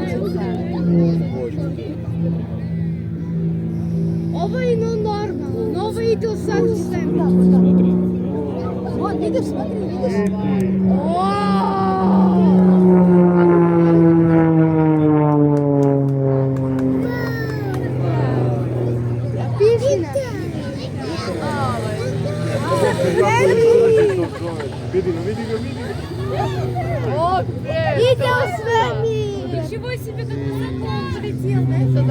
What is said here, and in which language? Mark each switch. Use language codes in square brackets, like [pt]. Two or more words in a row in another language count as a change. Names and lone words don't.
[sr] Ovo je normalno, ovo ide u svaku zemlju. [ru] Вот, видишь, смотри, видишь? [sr] Vidi ga. [ru] Видео с вами! Ничего себе, как высоко полетел, да?